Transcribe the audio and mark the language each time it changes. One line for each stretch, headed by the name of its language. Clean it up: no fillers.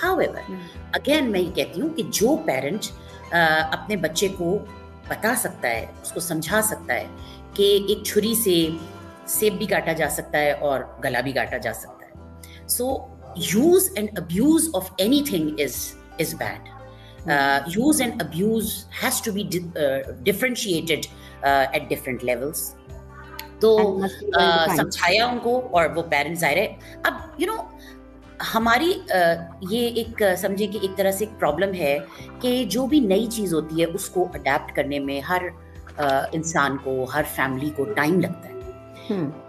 Urdu: However, again میں یہ کہتی ہوں کہ جو پیرنٹ اپنے بچے کو بتا سکتا ہے, اس کو سمجھا سکتا ہے کہ ایک چھری سے سیب بھی کاٹا جا سکتا ہے اور گلا بھی کاٹا جا سکتا ہے.
English: So use and abuse of anything is bad. Use and abuse has to be differentiated at different levels.
Urdu: تو سمجھایا ان کو, اور وہ پیرنٹس ظاہر ہے اب ہماری یہ ایک سمجھے کہ ایک طرح سے ایک پرابلم ہے کہ جو بھی نئی چیز ہوتی ہے اس کو اڈیپٹ کرنے میں ہر انسان کو, ہر فیملی کو ٹائم لگتا ہے.